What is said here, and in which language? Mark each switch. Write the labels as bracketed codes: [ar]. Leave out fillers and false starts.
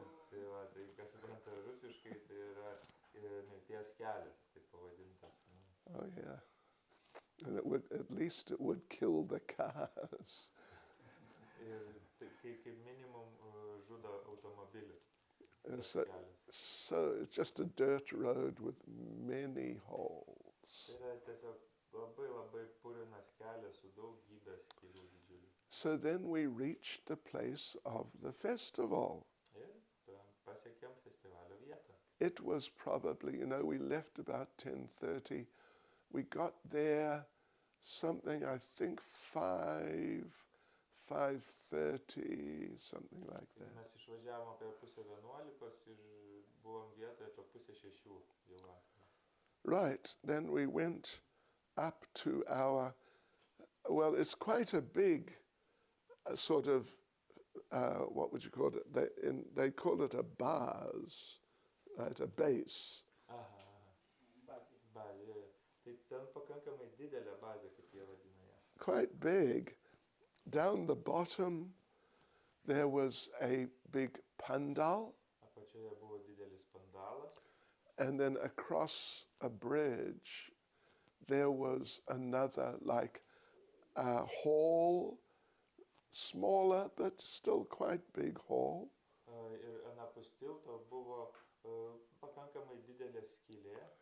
[lt] Tai va, tai kas supranta rusiškai, tai yra mirties kelias, taip pavadintas. [en] Oh yeah. And at least it would kill the cars. [lt] Ir tai kaip minimum žudo automobilį. [en] So it's just a dirt road with many holes. [lt] Tai yra tiesiog labai purinas kelias su daugybė skylių didžiulių. [en] So then we reached the place of the festival. [lt] Ir pasiekėm festivalio vietą. [en] It was probably, we left about 10:30. We got there something, I think 5:30, something like that. [lt] Mes išvažiavom apie 11:30 ir buvom vietoje apie 5:30 jau vakarą. [en] Right, then we went up to well, it's quite a big sort of, what would you call it? They call it a bars, right, a base. [lt] Aha, bazė. Tai ten pakankamai didelė bazė, kaip jie vadina ją. [en] Quite big. Down the bottom, there was a big pandal. [lt] Apačioje buvo didelis pandalas. [en] And then across a bridge, there was another, like a hall, smaller but still quite big hall. [lt] Ir anapus tilto buvo pakankamai didelė skylė.